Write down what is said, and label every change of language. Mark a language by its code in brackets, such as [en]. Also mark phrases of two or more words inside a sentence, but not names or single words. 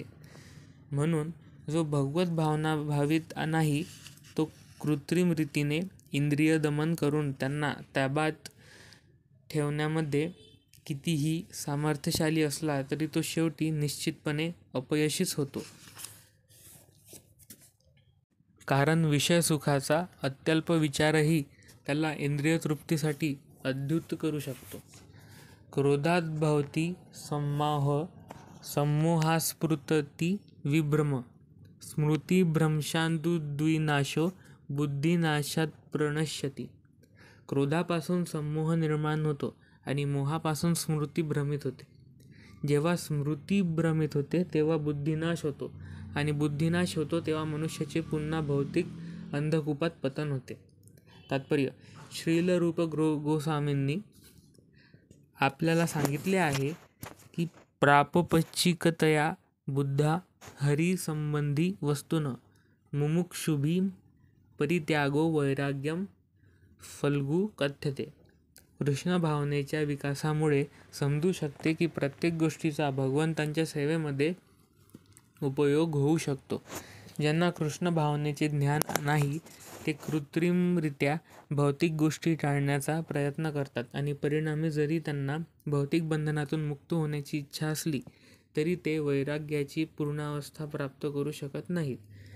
[mr] म्हणून जो भगवत भावना भावित नाही, तो कृत्रिम रीतीने इंद्रिय दमन करून त्यांना ताब्यात ठेवण्यामध्ये कितीही सामर्थ्यशाली असला तरी तो शेवटी निश्चितपणे अपयशीच होतो. कारण विषयसुखाचा अत्यल्प विचारही त्याला इंद्रिय तृप्तीसाठी उद्धृत करू शकतो. [sa] क्रोधाद्भवति सम्मोह, सम्मोहात्स्फुरति विभ्रम, स्मृतिभ्रंशादुद्विनाशो बुद्धिनाशात् प्रणश्यति. [mr] क्रोधापासून सम्मोह निर्माण होतो आणि मोहापासून स्मृती भ्रमित होते. जेव्हा स्मृती भ्रमित होते तेव्हा बुद्धिनाश होतो आणि बुद्धिनाश होतो तेव्हा मनुष्याचे पुन्हा भौतिक अंधकूपात पतन होते. तात्पर्य: श्रील रूप गोस्वामींनी आपल्याला सांगितले आहे की [sa] प्रापंचिकतया बुद्धा हरिसंबंधी वस्तून मुमुक्षुभिः परित्यागो वैराग्यम फल्गु कथ्यते. [mr] कृष्ण भावनेच्या विकासामुळे समजू शकते की प्रत्येक गोष्टीचा भगवंतांच्या सेवेमध्ये उपयोग होऊ शकतो. ज्यांना कृष्ण भावनेचे ज्ञान नाही, ते कृत्रिमरित्या भौतिक गोष्टी टाळण्याचा प्रयत्न करतात आणि परिणामी जरी त्यांना भौतिक बंधनातून मुक्त होण्याची इच्छा असली तरी ते वैराग्याची पूर्णावस्था प्राप्त करू शकत नाहीत.